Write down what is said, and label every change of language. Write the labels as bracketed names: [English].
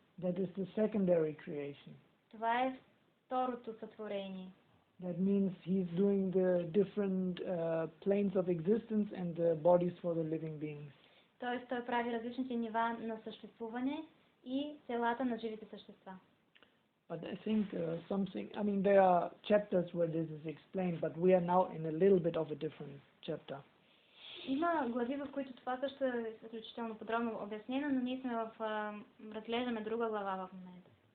[English] That is the secondary creation. [Bulgarian] Това е второто сътворение. [English] That means he's doing the different planes of existence and the bodies for the living beings. [Bulgarian] Тоест той прави различните нива на съществуване и телата на живите същества. [English] But I think there are chapters where this is explained, but we are now in a little bit of a different chapter. [Bulgarian] Има глави, в които това също е изключително подробно обяснено, но ние сме разглеждаме друга глава в момента.